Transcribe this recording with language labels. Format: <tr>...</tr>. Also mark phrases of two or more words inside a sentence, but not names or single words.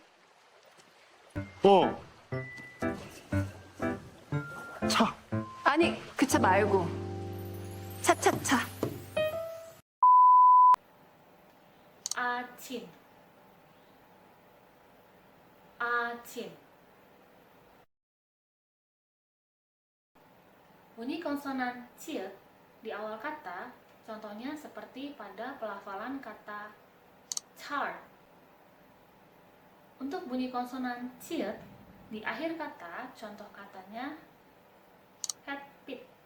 <ko>차. 아니, 그 차 말고. 차차차. 아침. 아침.</ko> <id>Bunyi konsonan ct di awal kata, contohnya seperti pada pelafalan kata char. Untuk bunyi konsonan ct di akhir kata, contoh katanya happy.</id>